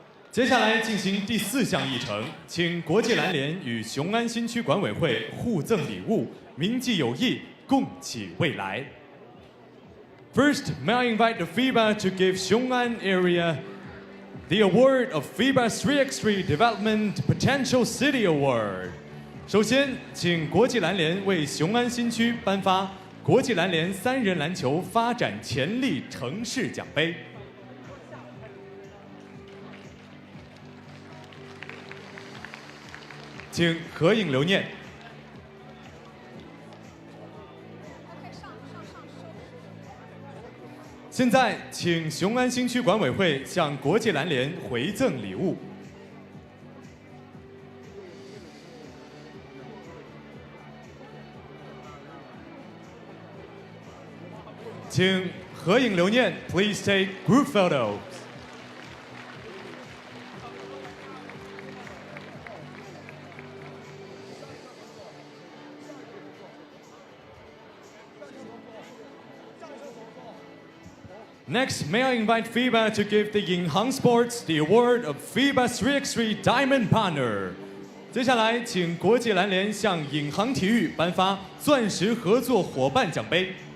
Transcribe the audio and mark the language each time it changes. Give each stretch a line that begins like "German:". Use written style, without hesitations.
Chinese: 接下来进行第4项议程，请国际篮联与雄安新区管委会互赠礼物，铭记友谊，共启未来。
English: First, may I invite the FIBA to give Xiong An area the award of FIBA 3x3 Development Potential City Award.
Chinese: 首先，请国际篮联为雄安新区颁发国际篮联3人篮球发展潜力城市奖杯。请合影留念。现在，请雄安新区管委会向国际篮联回赠礼物。请合影留念 ，
English: Please take group photos. Next, may I invite FIBA to give the Yinhang Sports the award of FIBA 3x3 Diamond Partner.
Chinese: 接下来，请国际篮联向颍航体育颁发钻石合作伙伴奖杯。